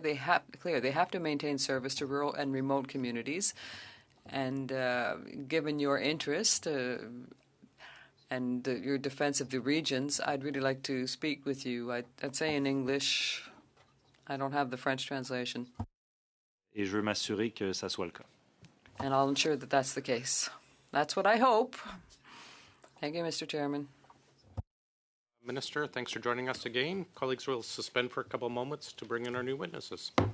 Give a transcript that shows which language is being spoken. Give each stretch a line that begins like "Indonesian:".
English: They have to maintain service to rural and remote communities. And given your interest and your defense of the regions, I'd really like to speak with you. I'd say in English. I don't have the French translation.
French: Et je veux m'assurer que ça soit le cas.
English: And I'll ensure that that's the case. That's what I hope. Thank you, Mr. Chairman. Minister, thanks for joining us again. Colleagues will suspend for a couple of moments to bring in our new witnesses.